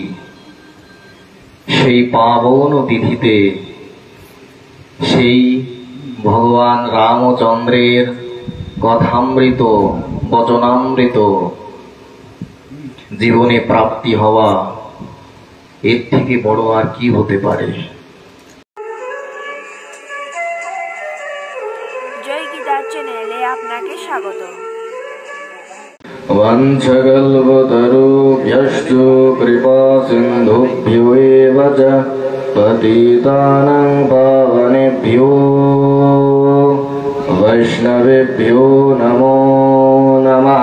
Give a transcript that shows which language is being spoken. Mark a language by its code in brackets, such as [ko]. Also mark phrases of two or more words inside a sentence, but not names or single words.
[bn] সেই পাবন তিথিতে সেই ভগবান রামচন্দ্রের কথামৃত বচনামৃত জীবনে প্রাপ্তি হওয়া, এর থেকে বড় আর কি হতে পারে। জয় গীতা চ্যানেলে আপনাকে স্বাগত। [sa] वंशकल्पतरुभ्यश्च कृपा सिन्धुभ्यो एव च पतितानां पावनेभ्यो वैष्णवेभ्यो नमो नमः।